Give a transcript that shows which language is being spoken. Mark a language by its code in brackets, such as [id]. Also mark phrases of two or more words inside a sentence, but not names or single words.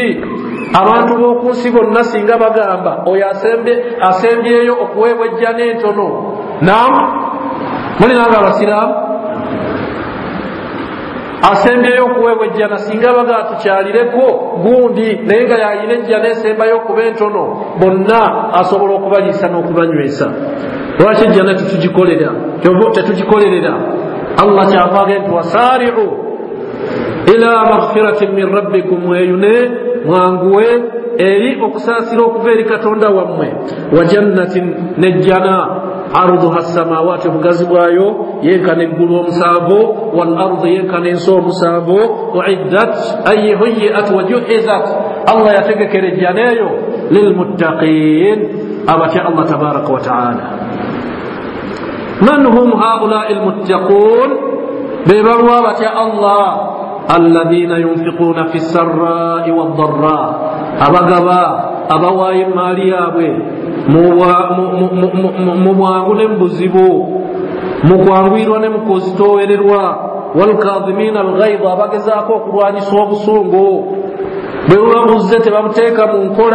[lg] Abantu b'oku nsi bonna singa bagamba oyo asembyeyo okuweebwa ejjana entono nam mulinanga abasiraamu asembyeyo okuweebwa ejjana singa baga tukyalireko gundi naye nga yayina ejjana esembayo okuba entono bonna asobola okubaliisa n'okubanywesa. Lwaki ejjana tetugikolerera? Allah kyava agenti [ar] وسارعوا إلى مغفرة من ربكم, [lg] mweyune mwanguwe eri okusaasira okuva eri Katonda wammwe, [ar] وجنة nejjana عرضها السماوات [lg] obugazi bwayo yenkana eggulu 7 [ar] والأرض [lg] yenkana ensi 7 [ar] أعدت أي هيئت وجهزت. [lg] Allah yategekera ejjana eyo lilmuttaqin, abatya [ar] الله تبارك وتعالى. من هم هؤلاء المتقون? [lg] bebalwa abatya [ar] Allah الذين ينفقون في السراء والضراء, [lg] abagaba abawaayo emaali yaabwe mu bwangu ne mu buzibu, mu kwanguyirwa ne mu kuzitoowererwa. [ar] والكاظمين الغيظ, [lg] abagezaako okulwanyisa obusungu bwe bubabuze tebabuteeka mu nkola.